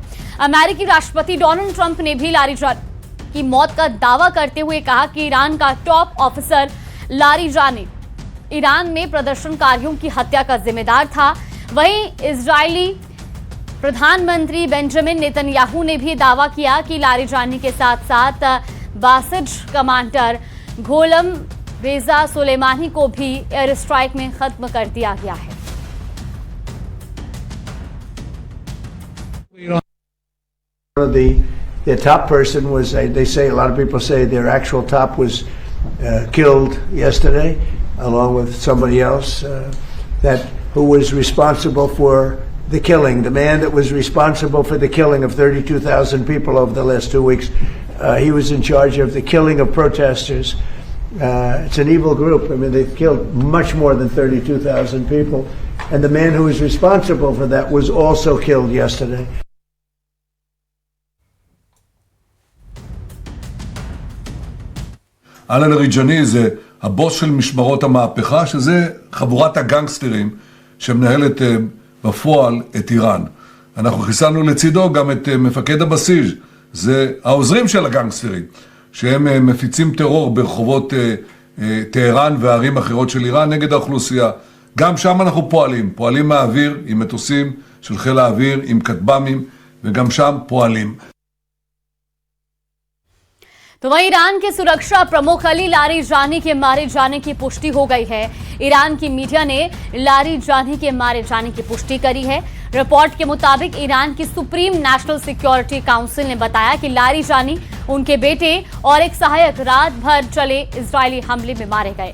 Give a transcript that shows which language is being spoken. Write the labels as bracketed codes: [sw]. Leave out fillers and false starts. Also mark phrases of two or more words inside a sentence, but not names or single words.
[hi] अमेरिकी राष्ट्रपति डोनाल्ड ट्रंप ने भी लारिजानी की मौत का दावा करते हुए कहा कि ईरान का [en] top officer [hi] लारिजानी ईरान में प्रदर्शनकारियों की हत्या का जिम्मेदार था। वहीं इजरायली प्रधानमंत्री बेंजामिन नेतन्याहू ने भी दावा किया कि लारिजानी के साथ साथ बासिज कमांडर गोलम रेजा सुलेमानी को भी [en] air strike [hi] में खत्म कर दिया गया है। [en] The top person was, they say, a lot of people say their actual top was killed yesterday, along with somebody else who was responsible for the killing. The man that was responsible for the killing of 32,000 people over the last 2 weeks, he was in charge of the killing of protesters. It's an evil group. I mean, they've killed much more than 32,000 people. And the man who was responsible for that was also killed yesterday. [he] עלי לאריג'אני זה הבוס של משמרות המהפכה, שזה חבורת הגנגסטרים שמנהלת בפועל את איראן. אנחנו חיסלנו לצידו גם את מפקד הבסיס, זה העוזרים של הגנגסטרים, שהם מפיצים טרור ברחובות טהרן וערים אחרות של איראן נגד האוכלוסייה. גם שם אנחנו פועלים מהאוויר עם מטוסים של חיל האוויר, עם כטב"מים, וגם שם פועלים. [hi] तो वहीं ईरान के सुरक्षा प्रमुख अली लारिजानी के मारे जाने की पुष्टि हो गई है। ईरान की मीडिया ने लारिजानी के मारे जाने की पुष्टि करी है। रिपोर्ट के मुताबिक ईरान की सुप्रीम नेशनल सिक्योरिटी काउंसिल ने बताया कि लारिजानी, उनके बेटे और एक सहायक रात भर चले इजरायली हमले में मारे गए।